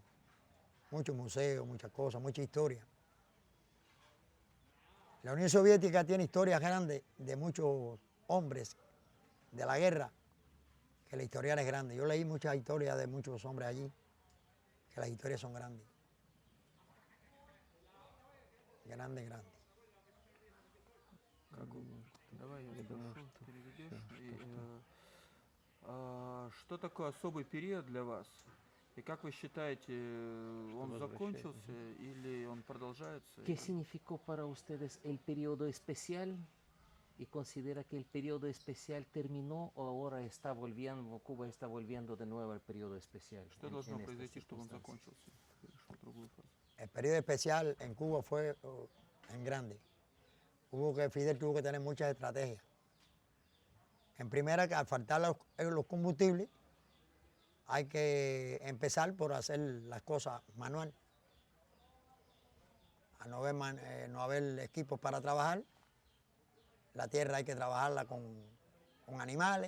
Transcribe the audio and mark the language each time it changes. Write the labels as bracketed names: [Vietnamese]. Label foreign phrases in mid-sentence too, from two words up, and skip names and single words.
[Spanish] Muchos museos, muchas cosas, mucha historia. La Unión Soviética tiene historias grandes de muchos hombres de la guerra, que la historia es grande. Yo leí muchas historias de muchos hombres allí, que las historias son grandes. Гранде. [Russian] Давай я спрошу, переведешь. Что такое особый период для вас? И как вы считаете, он закончился или он продолжается? [Spanish] ¿Qué significó para ustedes el periodo especial? ¿Y considera que el periodo especial terminó o ahora Cuba está volviendo de nuevo al periodo especial? [Russian] Что должно произойти, чтобы он закончился? Перешел в другую фазу. [Spanish] El periodo especial en Cuba fue en grande. Fidel tuvo que tener muchas estrategias. En primera, que al faltar los combustibles, hay que empezar por hacer las cosas manual. Al no haber equipos para trabajar, la tierra hay que trabajarla con animales.